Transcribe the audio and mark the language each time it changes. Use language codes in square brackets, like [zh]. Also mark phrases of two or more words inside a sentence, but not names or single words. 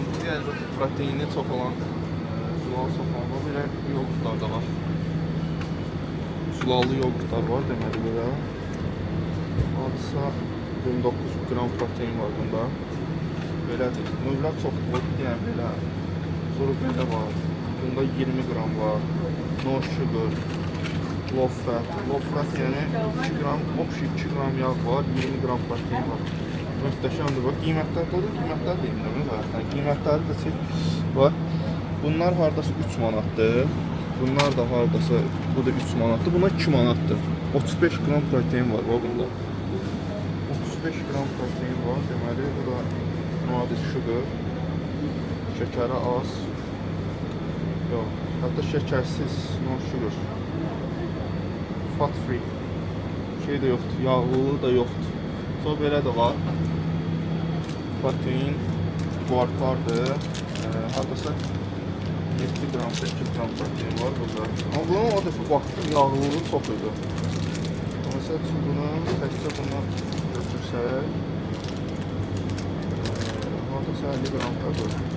[az] Yəni proteini çox olan, zulalı çox olan belə yoğurtlar da var. Zulalı yoğurtlar var deməli belə. Adisa 29 qram protein var bunda. Belədir. Növlər çoxdur. Yəni belə. Sonra belə var. Bunda 20 qram var. [en] No sugar. Low fat. Low fat [az] yəni 2 qram, 2 qram yağ var, 20 qram protein var. Möhtəşəmdir. Bax, qiymətlər deyim zaten. Qiymətləri də çək var. Bunlar hardasa 3 manatdır. Bunlar da hardasa, bu da 3 manatdır. Buna 2 manatdır. 35 qram protein var bunda. 35 qram protein var. Deməli, bu da nadir sugar. Şəkəri az. Yox, hətta şəkərsiz, [en] no sugar. Fat free. [az] Şey də yoxdur, yağlığı da yoxdur. Sonra belə də var. Protein vardır. Hardasa 7 qram, 8 qram protein var burada. Amma bunun o dəfə baxdım, yağlılığı çox idi. Məsəl üçün bunu təkcə bundan götürsək, hardasa 50 qram qalır.